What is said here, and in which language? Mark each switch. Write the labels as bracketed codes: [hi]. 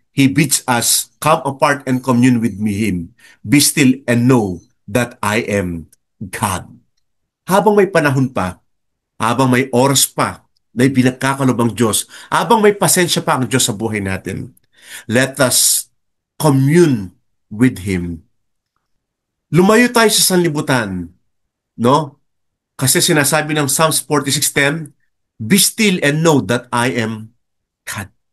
[en] He bids us come apart and commune with Him. Be still and know that I am God. [tl] Habang may panahon pa, habang may oras pa na pinagkakalob ang Diyos, habang may pasensya pa ang Diyos sa buhay natin, [en] let us commune with Him. [tl] Lumayo tayo sa sanlibutan, no? Kasi sinasabi ng Psalms 46:10, [en] "Be still and know that I am God."